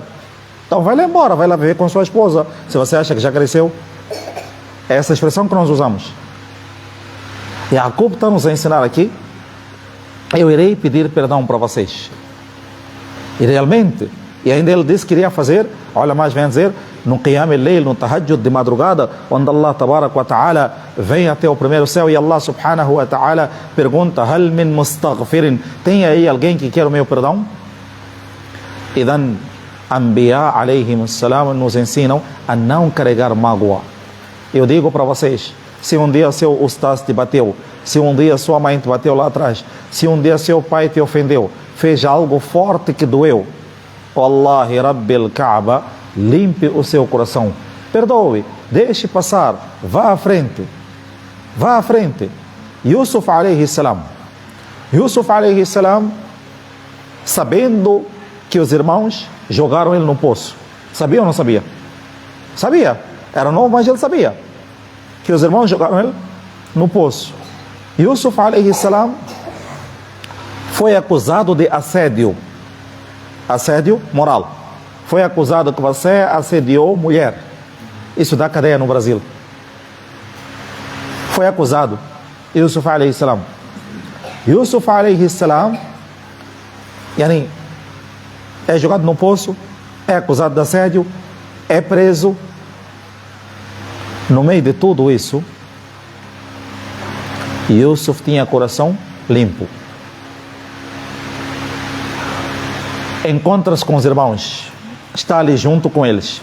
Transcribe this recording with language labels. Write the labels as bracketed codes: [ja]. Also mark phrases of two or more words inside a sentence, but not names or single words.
[pt] Então vai lá embora, vai lá viver com sua esposa. Se você acha que já cresceu. É essa expressão que nós usamos. E Jacob está nos a ensinar aqui: eu irei pedir perdão para vocês. E realmente, e ainda ele disse que iria fazer, olha mais, vem dizer, no [ar] قيام الليل, [pt] no Tahajjud de madrugada, onde [ar] الله تبارك وتعالى [pt] vem até o primeiro céu e [ar] الله سبحانه وتعالى [pt] pergunta: [ar] هل من مستغفرين? [pt] Tem aí alguém que quer o meu perdão? Idan, [ar] أنبياء عليهم السلام [pt] nos ensinam a não carregar mágoa. Eu digo para vocês, se um dia seu ustaz te bateu, se um dia sua mãe te bateu lá atrás, se um dia seu pai te ofendeu, fez algo forte que doeu, [ar] والله رب الكعبة, [pt] limpe o seu coração, perdoe, deixe passar, vá à frente, vá à frente. [ar] يوسف عليه السلام, [pt] sabendo que os irmãos jogaram ele no poço, sabia ou não sabia? Sabia, era novo, mas ele sabia que os irmãos jogaram ele no poço. Yusuf [ar] عليه السلام [pt] foi acusado de assédio moral. Foi acusado que você assediou mulher. Isso dá cadeia no Brasil. Foi acusado Yusuf [ar] عليه السلام. يوسف عليه السلام يعني, [pt] é jogado no poço, é acusado de assédio, é preso. No meio de tudo isso, Yusuf tinha coração limpo. Encontra-se com os irmãos, está ali junto com eles.